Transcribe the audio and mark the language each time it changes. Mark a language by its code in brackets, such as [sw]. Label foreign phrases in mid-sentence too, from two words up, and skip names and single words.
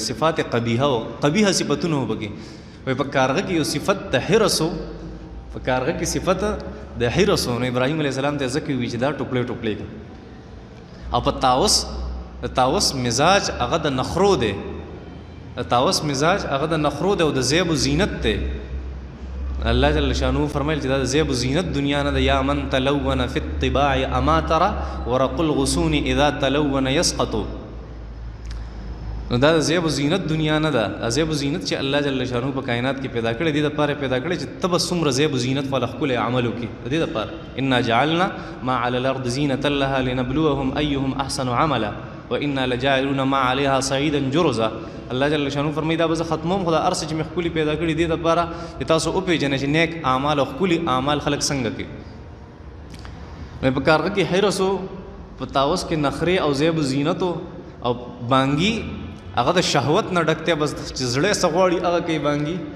[ps] صفات قبیحه او قبیحه صفتونه و پکې. وایي په کارغه کې یو صفت د حرص و، په کارغه کې صفت د حرص و. نو ابراهیم [ar] علیه السلام [ps] ته ځکه وي چې دا ټوکړې ټوکړې کا. او په طاووس، د طاووس مزاج هغه د نخرو دی، د طاووس مزاج هغه د نخرو دی او د زیب و زینت دی. الله جل شانه فرمایل چې دا د زیب و زینت دنیا نه ده. [ar] یا من تلون فی الطباع اما ترى ورق الغصون اذا تلون يسقط. [ps] نو دا د زیب و زینت دنیا نه ده. زیب و زینت چې الله جل شانه په کائنات کې پیدا کړی دي د پاره پیدا کړی چې تب څومره زیب و زینت والا ښکلی عمل وکړي. د دې دپاره [ar] انا جعلنا ما على الارض زینة لها لنبلوهم ایهم احسن عملا وانا لجاعلون ما عليها صعيدا جرزا. [ps] الله جل شانه فرمایي دا به زه ختموم خو دا هر څه چې مې ښکلي پیدا کړي دې دپاره چې تاسو وپېژنئ چې نیک اعمال او ښکلي اعمال خلک څنګه کوي. نو په کارغه کې حرص و، په طاووس کې نخرې او زیب و زینت او بانګي هغه د شهوت نه ډک دی، بس چې زړه څه غواړي هغه کوي بانګي.